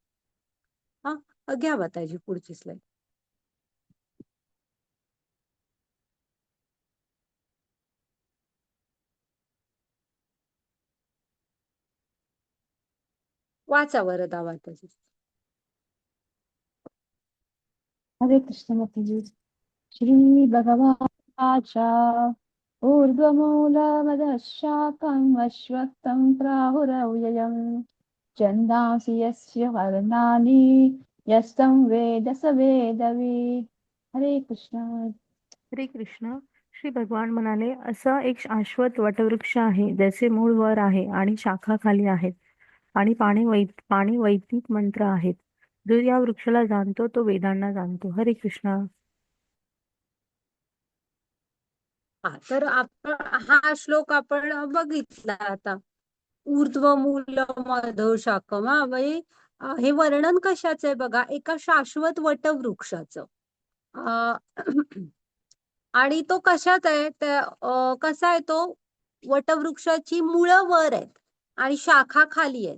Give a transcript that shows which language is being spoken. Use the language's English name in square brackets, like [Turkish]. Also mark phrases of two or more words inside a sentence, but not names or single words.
[Marathi] हा, घ्या माताजी पुढची स्लाईड. वाचा वरदा माताजी. हरे कृष्ण माताजी. [Sanskrit] श्री भगवाचा ऊर्ध्वमूलमदः शाकम् अश्वत्थं प्राहुरव्ययम् छन्दांसि यस्य वर्णानि यस्तं वेद स वेदवित्. हरे कृष्ण. हरे कृष्ण. [Marathi] श्री भगवान म्हणाले, असा एक शाश्वत वटवृक्ष आहे ज्याचे मूळ वर आहे आणि शाखा खाली आहेत आणि पाणी वैदिक मंत्र आहेत. जो या वृक्षाला जाणतो तो वेदांना जाणतो. हरे कृष्ण. तर आपण हा श्लोक आपण बघितला आता. ऊर्ध्वमूल मधो शाखम, म्हणजे हे वर्णन कशाचं आहे बघा, एका शाश्वत वटवृक्षाचं. आणि तो कशात आहे, कसा आहे तो, वटवृक्षाची मुळं वर आहेत आणि शाखा खाली आहेत.